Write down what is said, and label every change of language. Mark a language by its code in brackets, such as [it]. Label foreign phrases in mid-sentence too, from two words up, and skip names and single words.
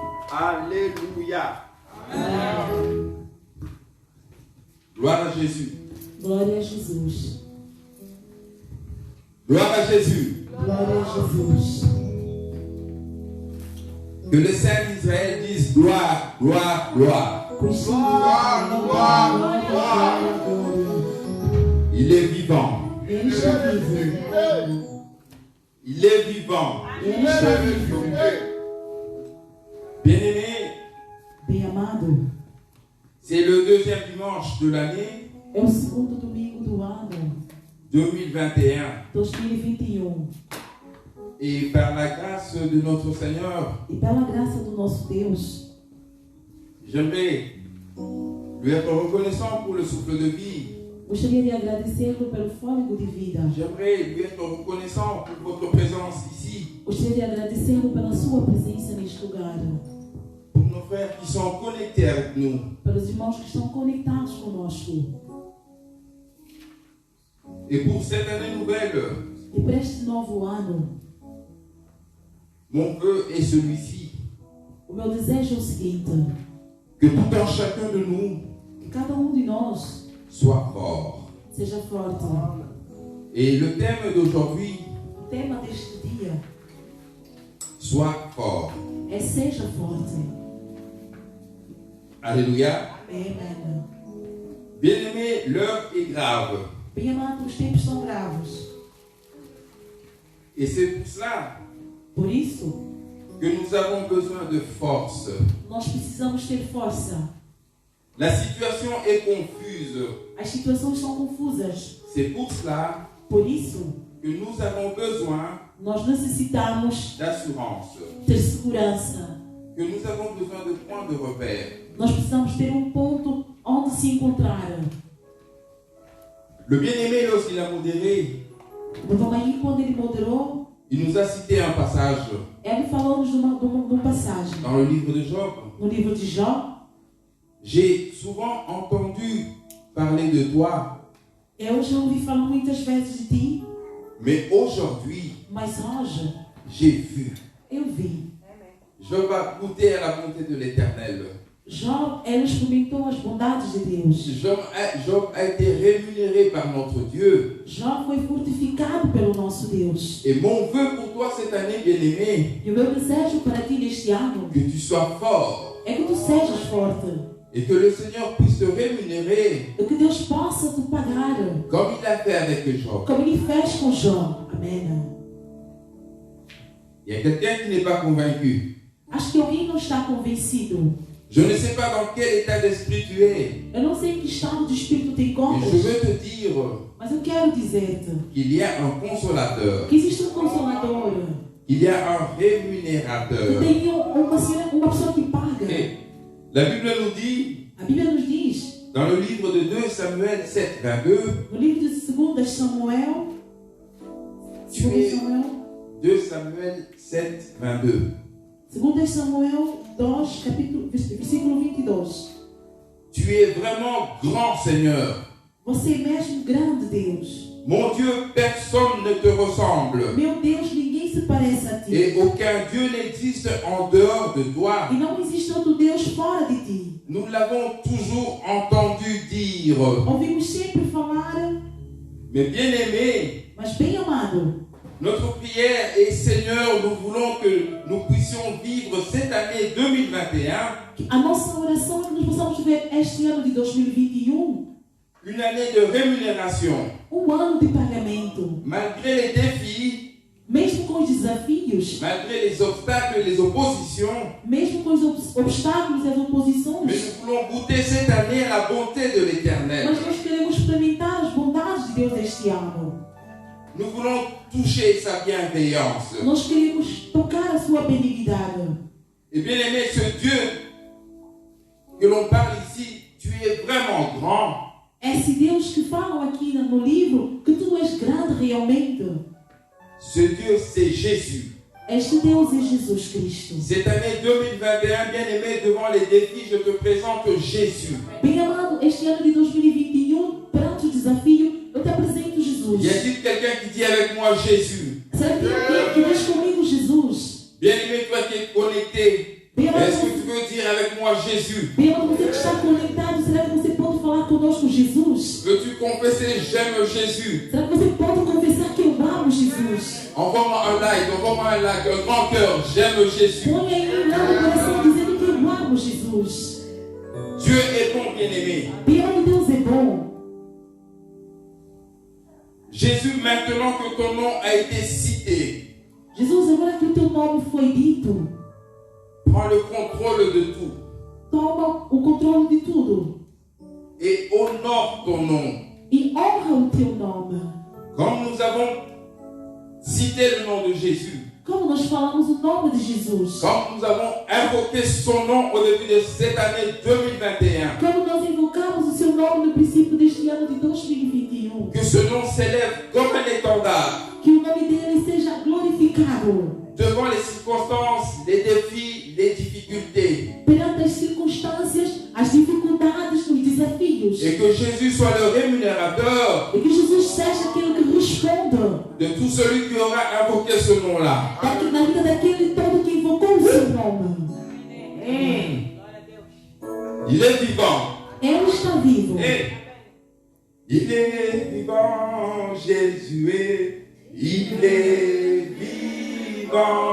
[fr] Alléluia. Gloire à Jésus. [pt] Glória a Jesus. [fr] Gloire à Jésus. [pt] Glória a Jesus. [fr] Que le Saint d'Israël dise gloire, gloire, gloire. Gloire, gloire, gloire. Il est vivant. [pt] Ele está vivo. [fr] Il est vivant. [pt] Ele está vivo. [fr] Bien-aimé, [pt] Bem amado, [fr] c'est le deuxième dimanche de l'année [pt] é o segundo domingo do ano 2021. 2021. [fr] Et par la grâce de notre Seigneur, [pt] E pela graça do nosso Deus, [fr] j'aimerais lui être reconnaissant pour le souffle de vie. [pt] gostaria de agradecê-lo pelo fôlego de vida. [fr] J'aimerais lui être reconnaissant pour votre présence ici, [pt] Gostaria de agradecê-lo pela sua presença neste lugar. [fr] pour nos frères qui sont connectés avec nous. [pt] Pelos irmãos que estão conectados conosco. [fr] Et pour cette année nouvelle, [pt] E para este novo ano, [fr] mon vœu est celui-ci, [pt] o meu desejo é o seguinte: [fr] que tout un chacun de nous [pt] que cada de nós [fr] soit fort. [pt] seja forte. [fr] Et le thème d'aujourd'hui, [pt] O tema deste dia [fr] soit fort. [pt] é seja forte. [fr] Alléluia. [pt] Amém. [fr] Bien-aimé, l'heure est grave. [pt] Bem amado, os tempos são bravos. [fr] Et c'est pour cela [pt] Por isso, [fr] que nous avons besoin de force. [pt] nós precisamos ter força. [fr] La situation est confuse. [pt] As situações são confusas. [fr] C'est pour cela [pt] Por isso, [fr] que nous avons besoin [pt] nós necessitamos [fr] d'assurance. [pt] ter segurança. [fr] Que nous avons besoin de points de repère. [pt] Nós precisamos ter um ponto onde se encontrar. [fr] Le bien-aimé, lorsqu'il a modéré, [pt] O Vamaí, quando ele moderou, [fr] il nous a cité un passage [pt] ele falou-nos de uma passagem. [fr] dans le livre de Job. [pt] No livro de Jó, [fr] J'ai souvent entendu parler de toi, [pt] eu já ouvi falar muitas vezes de ti, [fr] mais aujourd'hui, [pt] mas hoje [fr] j'ai vu. [pt] eu vi. [fr] Job a goûté à la bonté de l'Éternel. [pt] Jó, ele experimentou as bondades de Deus. [fr] Job a été rémunéré par notre Dieu. [pt] Jó foi fortificado pelo nosso Deus. [fr] Et mon vœu pour toi cette année, bien-aimé, [pt] E o meu desejo para ti neste ano [fr] que tu sois fort [pt] é que tu sejas forte. [fr] et que le Seigneur puisse te rémunérer [pt] E que Deus possa te pagar, [fr] comme il a fait avec Job. [pt] como ele fez com Jó. Amém. [fr] Il y a quelqu'un qui n'est pas convaincu. [pt] Acho que alguém não está convencido. [fr] Je ne sais pas dans quel état d'esprit tu es, [pt] Eu não sei em que estado de espírito te [fr] mais [pt] encontras, [fr] je veux te dire [pt] mas eu quero dizer-te [fr] qu'il y a un consolateur, [pt] que existe um consolador, [fr] qu'il y a un [pt] que [fr] rémunérateur. [pt] tem uma pessoa que paga. [fr] Et la Bible nous dit, [pt] A Bíblia nos diz, [fr] dans le livre de 2 Samuel 7, 22, [pt] no livro de 2 Samuel, [fr] 2 Samuel 7, 22. [pt] 2 Samuel 2, versículo 22. [fr] Tu es vraiment grand, Seigneur. [pt] Você é mesmo grande, Deus. [fr] Mon Dieu, personne ne te ressemble. [pt] Meu Deus, ninguém se parece a ti. [fr] Et aucun Dieu n'existe en dehors de toi. [pt] E não existe outro Deus fora de ti. [fr] Nous l'avons toujours entendu dire. [pt] Ouvimos sempre falar, [fr] Mais bien aimé, [pt] mas bem amado, [fr] notre prière est Seigneur, nous voulons que nous puissions vivre cette année 2021, [pt] a nossa oração é que nós possamos ver este ano de 2021 [fr] une année de rémunération. [pt] ano de pagamento. [fr] Malgré les défis, [pt] Mesmo com os desafios, [fr] malgré les obstacles et les oppositions, [pt] mesmo com os obstáculos e as [fr] mais [pt] oposições, [fr] nous voulons goûter cette année à la bonté de l'Éternel. [pt] mas nós queremos experimentar as bondades de Deus este ano. [fr] Nous voulons toucher sa bienveillance. [pt] Nós queremos tocar a sua benignidade. [fr] Et bien aimé, ce Dieu que l'on parle ici, tu es vraiment grand. [pt] Esse Deus que falam aqui no livro, que tu és grande realmente. [fr] Ce Dieu, c'est Jésus. [pt] Este Deus é Jesus Cristo. [fr] Cette année 2021, bien aimé, devant les défis, je te présente Jésus. [pt] Bem amado, este ano de 2021, perante o desafio, eu te apresento Jesus. [fr] Y a-t-il quelqu'un qui dit avec moi Jésus? [pt] Será que tem alguém que diz comigo Jesus? [fr] Bien aimé, toi qui es connecté Est-ce que tu veux dire avec moi Jésus? [pt] Bem, você que está conectado, será que você pode falar conosco Jesus? [fr] Veux-tu confesser j'aime Jésus? [pt] Será que você pode confessar que eu amo Jesus? [fr] Envoie-moi un like, un grand cœur, j'aime Jésus. [pt] Põe aí lá no coração dizendo que eu amo Jesus. [fr] Dieu est bon, bien-aimé. [pt] Bem, Deus é bom. [fr] Jésus, maintenant que ton nom a été cité, [pt] Jesus, agora que o teu nome foi dito, [fr] prends le contrôle de tout [pt] toma o controle de tudo [fr] et honore ton nom. [pt] e honra o teu nome. [fr] Comme nous avons cité le nom de Jésus, [pt] Como nós falamos o nome de Jesus, [fr] comme nous avons invoqué son nom au début de cette année 2021, [pt] como nós invocamos o seu nome no princípio deste ano de 2021, [fr] que ce nom s'élève comme un étendard [pt] que o nome dele seja glorificado [fr] devant les circonstances, les défis, les difficultés, [pt] perante as circunstâncias, as dificuldades, os desafios, [fr] et que Jésus soit le rémunérateur [pt] e que Jesus seja aquele que responda [fr] de tout celui qui aura invoqué ce nom-là. [pt] na vida daquele todo que invocou o seu nome. [fr] Il est vivant. [pt] Ele está vivo. [fr] Il est vivant, Jésus. Il est vivant.